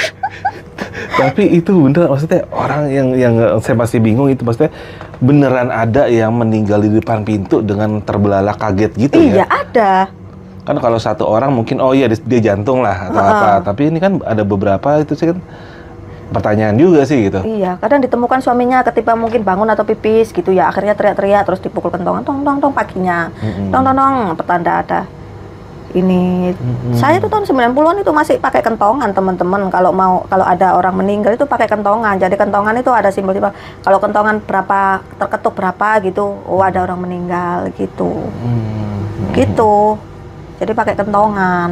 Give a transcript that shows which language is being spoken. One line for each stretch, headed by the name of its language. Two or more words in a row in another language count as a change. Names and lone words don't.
Indonesian: Tapi itu bener, maksudnya orang yang saya masih bingung itu, maksudnya beneran ada yang meninggal di depan pintu dengan terbelalak kaget gitu ya? Iya ada. Kan kalau satu orang mungkin dia jantung lah atau apa, tapi ini kan ada beberapa itu sih kan pertanyaan juga sih gitu. Iya, kadang ditemukan suaminya ketika mungkin bangun atau pipis gitu ya, akhirnya teriak-teriak terus dipukul kentongan, tong tong tong paginya, tong tong tong, petanda ada. Ini saya tuh tahun 90-an itu masih pakai kentongan teman-teman, kalau ada orang meninggal itu pakai kentongan. Jadi kentongan itu ada simbol-simbol. Kalau kentongan berapa terketuk berapa gitu, oh ada orang meninggal gitu. Gitu. Jadi pakai kentongan.